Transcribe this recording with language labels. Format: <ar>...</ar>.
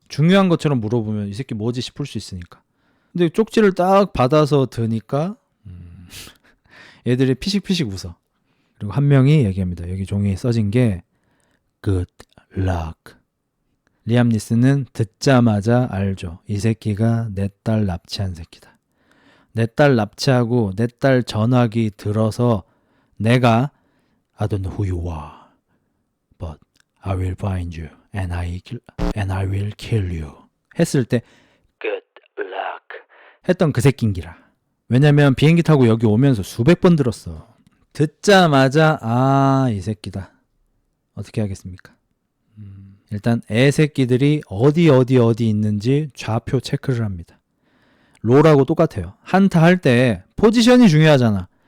<ko>중요한 것처럼 물어보면 이 새끼 뭐지 싶을 수 있으니까. 근데 쪽지를 딱 받아서 드니까 애들이 피식피식 웃어. 그리고 한 명이 얘기합니다. 여기 종이에 써진 게</ko> <en>Good luck.</en> <ko>리암 니슨은 듣자마자 알죠. 이 새끼가 내 딸 납치한 새끼다. 내 딸 납치하고 내 딸 전화기 들어서 내가</ko> <en>I don't know who you are, but I will find you and I will kill you</en> <ko>했을 때</ko> <en>Good luck</en> <ko>했던 그 새끼인기라. 왜냐면 비행기 타고 여기 오면서 수백 번 들었어. 듣자마자 이 새끼다. 어떻게 하겠습니까? 일단 애새끼들이 어디 있는지 좌표 체크를 합니다. 롤하고 똑같아요. 한타 할 때 포지션이 중요하잖아.</ko>